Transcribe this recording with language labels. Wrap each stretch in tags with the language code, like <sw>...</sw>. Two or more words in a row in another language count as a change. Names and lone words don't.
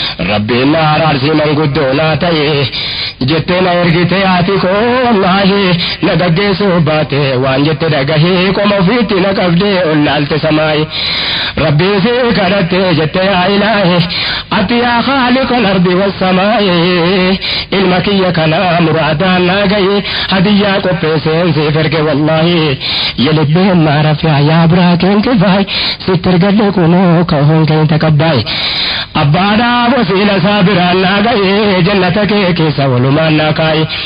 <om>Rabbiin na araarsi manguddoo naa ta'e, jettee na ergite haati koo wallaahi, na gaggeessuu baate waan jette dhagahee qoma ofiitti na qabdee ol laalte samaa'i. Rabbii si kadhatte jette yaa Ilaahi, ati yaa</om> <ar>خالق الأرض والسماء,</ar> <om>ilma kiyya kana muraadaan naa gaye, hadiyyaa qopheesseen siif erge wallaahi. Yelibbeen maarafiyaa yaa biraa keen kifaay, sitti ergadhe kunoo ka'uun keen takabbaay. Abbaadhaa wasiila isaa biraan naa gaye, jannata kee keessa walumaan naa kaaye.</om>